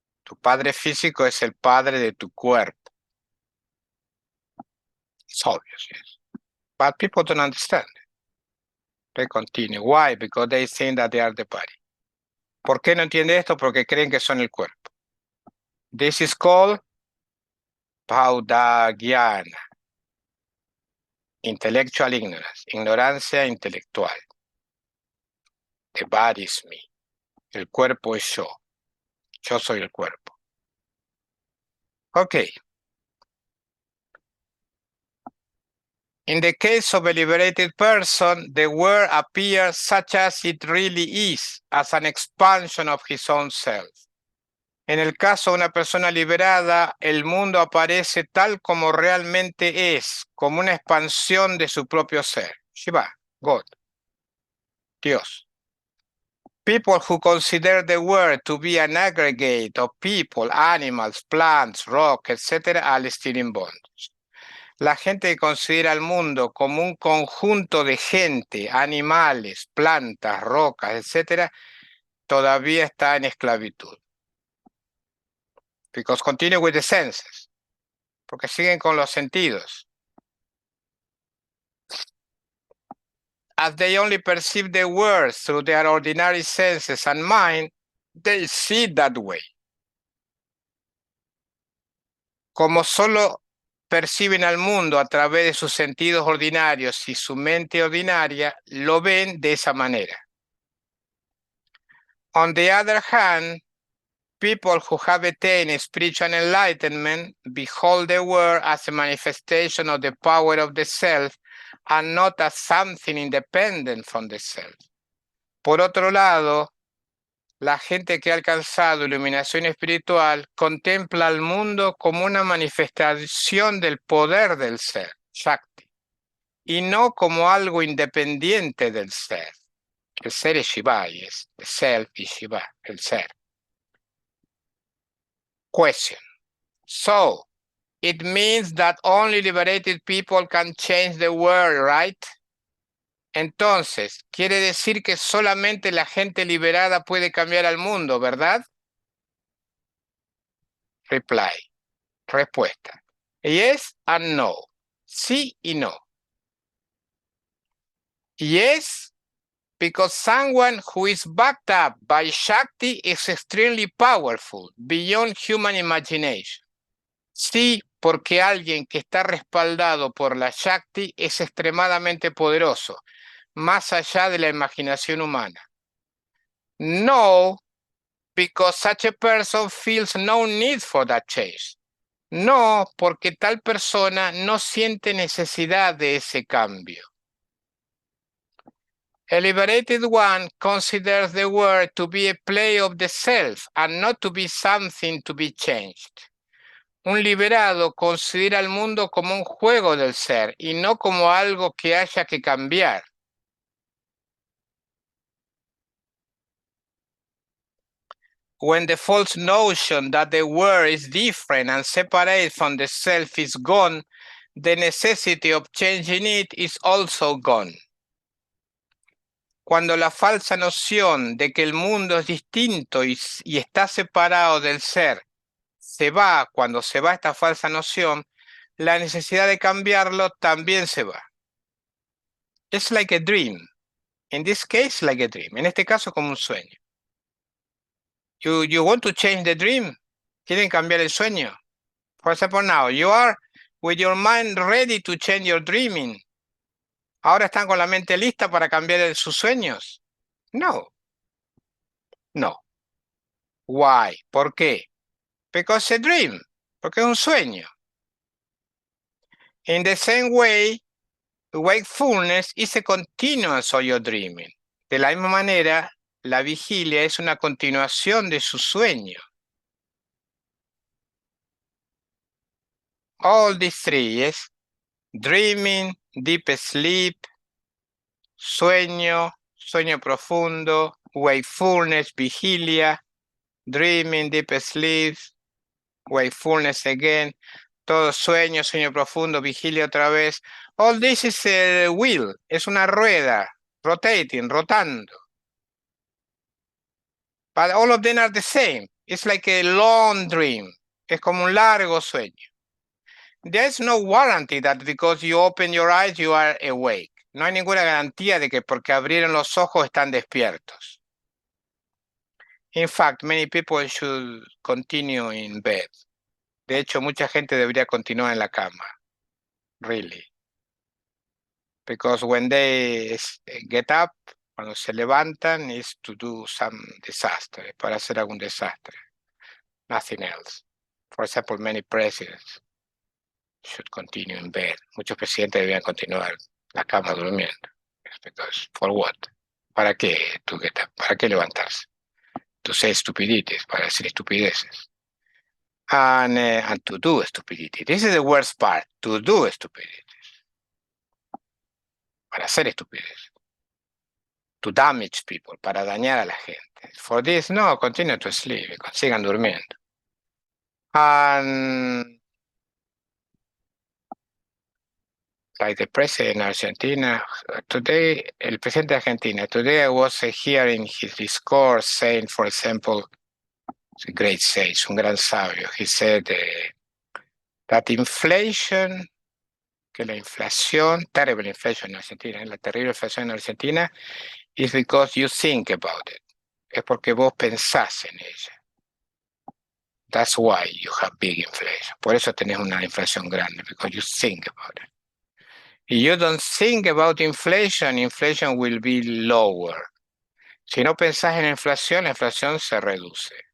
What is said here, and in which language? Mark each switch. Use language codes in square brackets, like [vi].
[es] Tu padre físico es el padre de tu cuerpo. [en] It's obvious, yes. But people don't understand. They continue. Why? Because they think that they are the body. [es] ¿Por qué no entiende esto? Porque creen que son el cuerpo. [en] This is called Paudagyana. Intellectual ignorance. [es] Ignorancia intelectual. [en] The body is me. [es] El cuerpo es yo. Yo soy el cuerpo. Okay. [en] In the case of a liberated person, the world appears such as it really is, as an expansion of his own self. [es] En el caso de una persona liberada, el mundo aparece tal como realmente es, como una expansión de su propio ser. [en] Shiva, God, Dios. People who consider the world to be an aggregate of people, animals, plants, rock, etc., are still in bondage. [es] La gente que considera al mundo como un conjunto de gente, animales, plantas, rocas, etc., todavía está en esclavitud. [en] Because continue with the senses. [es] Porque siguen con los sentidos. [en] As they only perceive the world through their ordinary senses and mind, they see it that way. [es] Como solo perciben al mundo a través de sus sentidos ordinarios y su mente ordinaria, lo ven de esa manera. [en] On the other hand, people who have attained spiritual enlightenment behold the world as a manifestation of the power of the self and not as something independent from the self. [es] Por otro lado, la gente que ha alcanzado iluminación espiritual contempla al mundo como una manifestación del poder del ser, Shakti, y no como algo independiente del ser. El ser es Shiva, es [en] the self [es] y Shiva, el ser. [en] Question. So, it means that only liberated people can change the world, right? [es] Entonces, quiere decir que solamente la gente liberada puede cambiar al mundo, ¿verdad? [en] Reply. [es] Respuesta. [en] Yes and no. [es] Sí y no. [en] Yes, because someone who is backed up by Shakti is extremely powerful, beyond human imagination. [es] Sí, porque alguien que está respaldado por la Shakti es extremadamente poderoso, más allá de la imaginación humana. [en] No, because such a person feels no need for that change. [es] No, porque tal persona no siente necesidad de ese cambio. [en] A liberated one considers the world to be a play of the self and not to be something to be changed. [es] Un liberado considera al mundo como un juego del ser y no como algo que haya que cambiar. [en] When the false notion that the world is different and separate from the self is gone, the necessity of changing it is also gone. [es] Cuando la falsa noción de que el mundo es distinto y está separado del ser se va, cuando se va esta falsa noción, la necesidad de cambiarlo también se va. [en] It's like a dream. In this case, like a dream. [es] En este caso, como un sueño. [en] You want to change the dream? [es] ¿Quieren cambiar el sueño? [en] For example, now, you are with your mind ready to change your dreaming. [es] ¿Ahora están con la mente lista para cambiar sus sueños? [en] No. No. Why? [es] ¿Por qué? [en] Because a dream. [es] Porque es un sueño. [en] In the same way, wakefulness is a continuance of your dreaming. [es] De la misma manera, la vigilia es una continuación de su sueño. [en] All these three, yes? Dreaming, deep sleep, [es] sueño, sueño profundo, [en] wakefulness, [es] vigilia, [en] dreaming, deep sleep, wakefulness again, [es] todo sueño, sueño profundo, vigilia otra vez. [en] All this is a wheel, [es] es una rueda, [en] rotating, [es] rotando. [en] But all of them are the same. It's like a long dream. [es] Es como un largo sueño. [en] There's no warranty that because you open your eyes, you are awake. [es] No hay ninguna garantía de que porque abrieron los ojos están despiertos. [en] In fact, many people should continue in bed. [es] De hecho, mucha gente debería continuar en la cama. [en] Really. Because when they get up, [es] cuando se levantan, [en] is to do some disaster, [es] para hacer algún desastre. [en] Nothing else. For example, many presidents should continue in bed. [es] Muchos presidentes deberían continuar en la cama durmiendo. [en] Because for what? [es] ¿Para qué [en] to get up? [es] ¿Para qué levantarse? [en] To say stupidities, [es] para decir estupideces. [en] And to do stupidity. This is the worst part, to do stupidity. [es] Para hacer estupidez. [en] To damage people, [es] para dañar a la gente. [en] For this, no, continue to sleep, [es] sigan durmiendo. [en] And like the president in Argentina, today, [es] el presidente de Argentina, [en] today I was hearing his discourse saying, for example, a great sage, [es] un gran sabio, [en] he said that inflation, [es] que la inflación, [en] terrible inflation en Argentina, [es] la terrible inflación en Argentina, [en] is because you think about it. [es] Es porque vos pensás en ella. [en] That's why you have big inflation. [es] Por eso tenés una inflación grande, [en] because you think about it. If you don't think about inflation, inflation will be lower. [es] Si no pensás en la inflación se reduce.